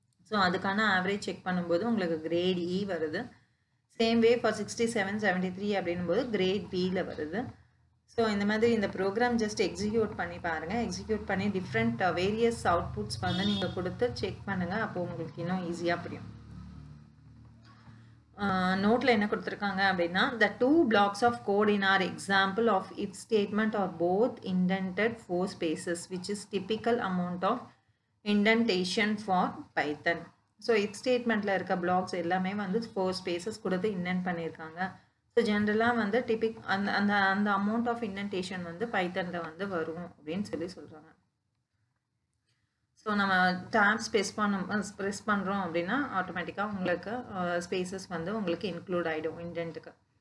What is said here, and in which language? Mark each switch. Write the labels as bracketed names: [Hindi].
[Tamil] So அதுக்கான average check பண்ணும்போது உங்களுக்கு கிரேட் இ வருது. சேம் வே ஃபார் 67, 73 அப்படின்போது கிரேட் பியில் வருது. ஸோ இந்த மாதிரி இந்த ப்ரோக்ராம் ஜஸ்ட் எக்ஸிக்யூட் பண்ணி பாருங்கள். எக்ஸிக்யூட் பண்ணி டிஃப்ரெண்ட் வேரியஸ் அவுட்புட்ஸ் வந்து நீங்கள் கொடுத்து செக் பண்ணுங்கள். அப்போது உங்களுக்கு இன்னும் ஈஸியாக புரியும். நோட்டில் என்ன கொடுத்துருக்காங்க அப்படின்னா, [English] the 2 blocks of code in our example of if statement are both indented 4 spaces, which is typical amount of indentation for Python. [Tamil] So if statementல இருக்க blocks எல்லாமே வந்து 4 spaces கொடுத்து indent பண்ணியிருக்காங்க. ஸோ ஜென்ரலாக வந்து அந்த அமௌண்ட் ஆஃப் indentation வந்து பைத்தனில் வந்து வரும் அப்படின்னு சொல்கிறாங்க. ஸோ நம்ம டேப்ஸ் ப்ரெஸ் பண்ணுறோம் அப்படின்னா ஆட்டோமேட்டிக்காக உங்களுக்கு ஸ்பேசஸ் வந்து உங்களுக்கு இன்க்ளூட் ஆகிடும் இண்டென்ட்டுக்கு.